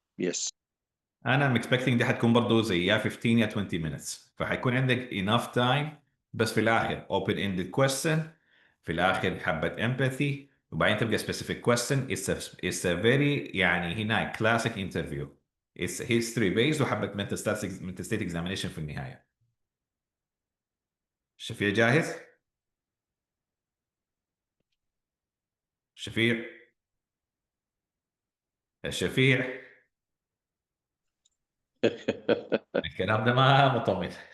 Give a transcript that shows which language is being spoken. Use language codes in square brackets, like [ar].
[en] Yes. [ar] انا [en] I'm expecting [ar] دي حتكون برضو زي يا 15 يا 20 minutes، فحيكون عندك [en] enough time. [ar] بس في الاخر [en] open ended question، [ar] في الاخر حبة empathy، وبعدين تبقى [en] specific question. It's a very [ar] يعني هنا [en] classic interview. It's history based [ar] وحبة [en] mental state examination [ar] في النهاية. شفيع جاهز؟ شفيع الشفيع الكلام ده ما مطمن.